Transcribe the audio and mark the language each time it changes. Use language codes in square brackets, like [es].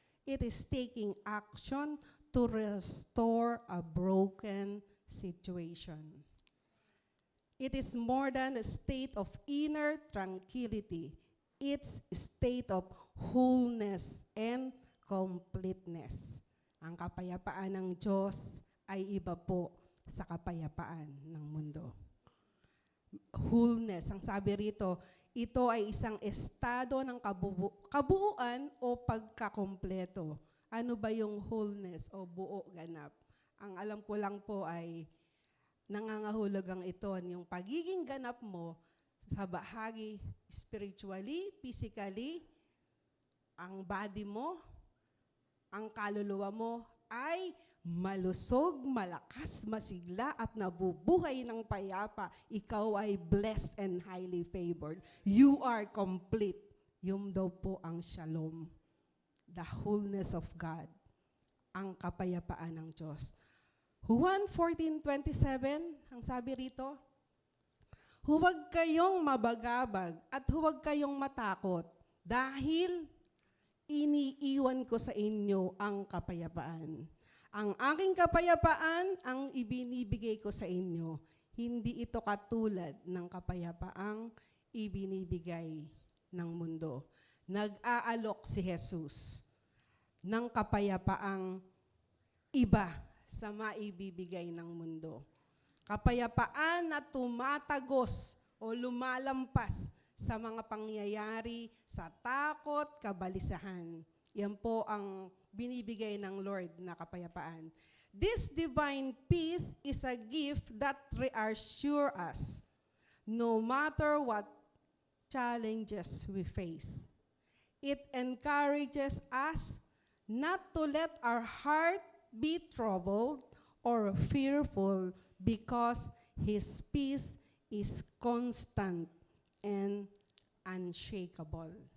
[en] It is taking action to restore a broken situation. It is more than a state of inner tranquility. It's a state of wholeness and completeness. [tl] Ang kapayapaan ng Diyos ay iba po sa kapayapaan ng mundo. Wholeness, ang sabi rito, ito ay isang estado ng kabuuan o pagkakompleto. Ano ba yung wholeness o buo ganap? Ang alam ko lang po ay nangangahulugang ito, yung pagiging ganap mo sa bahagi [en] spiritually, physically, [tl] ang body mo, ang kaluluwa mo ay malusog, malakas, masigla at nabubuhay ng payapa. Ikaw ay [en] blessed and highly favored. You are complete. [tl] Yun daw po ang shalom. [en] The wholeness of God. [tl] Ang kapayapaan ng Diyos. Juan 14:27, ang sabi rito, huwag kayong mabagabag at huwag kayong matakot dahil iniiwan ko sa inyo ang kapayapaan. Ang aking kapayapaan ang ibinibigay ko sa inyo. Hindi ito katulad ng kapayapaang ibinibigay ng mundo. Nag-aalok si Jesus ng kapayapaang iba sa maibibigay ng mundo. Kapayapaan na tumatagos o lumalampas sa mga pangyayari, sa takot, kabalisahan. Yan po ang binibigay ng Lord na kapayapaan. [en] This divine peace is a gift that reassures us no matter what challenges we face. It encourages us not to let our heart be troubled or fearful because His peace is constant and unshakable.